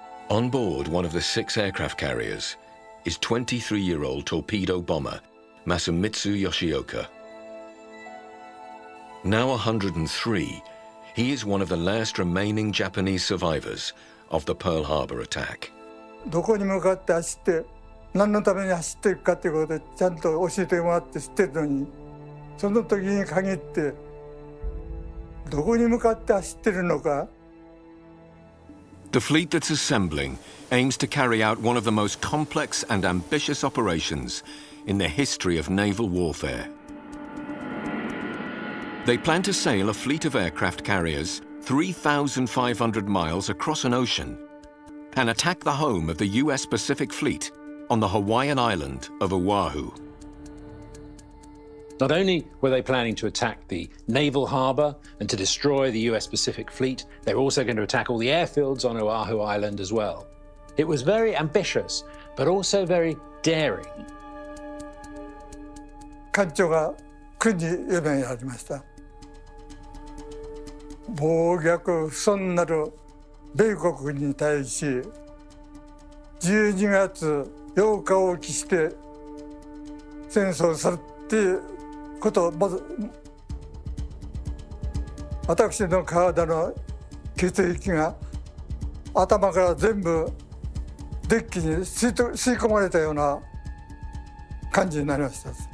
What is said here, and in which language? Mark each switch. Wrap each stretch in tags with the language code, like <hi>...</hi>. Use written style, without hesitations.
<en>On board one of the 6 aircraft carriers is 23-year-old torpedo bomber Masumitsu Yoshioka. Now 103, he is one of the last remaining Japanese survivors of the Pearl Harbor attack.</en> <ja>どこに向かって走って、何のために走っていくかということでちゃんと教えてもらって知ってるのに、その時に限ってどこに向かって走ってるのか。</ja> <en>The fleet that's assembling aims to carry out one of the most complex and ambitious operations in the history of naval warfare. They plan to sail a fleet of aircraft carriers 3,500 miles across an ocean and attack the home of the US Pacific Fleet on the Hawaiian island of Oahu. Not only were they planning to attack the naval harbor and to destroy the US Pacific Fleet, they were also going to attack all the airfields on Oahu Island as well. It was very ambitious, but also very daring.</en> <ja>艦長が軍事夢にありました。暴虐不遜なる米国に対し12月8日を期して戦争するっていうことをまず私の体の血液が頭から全部デッキに吸い込まれたような感じになりました。</ja>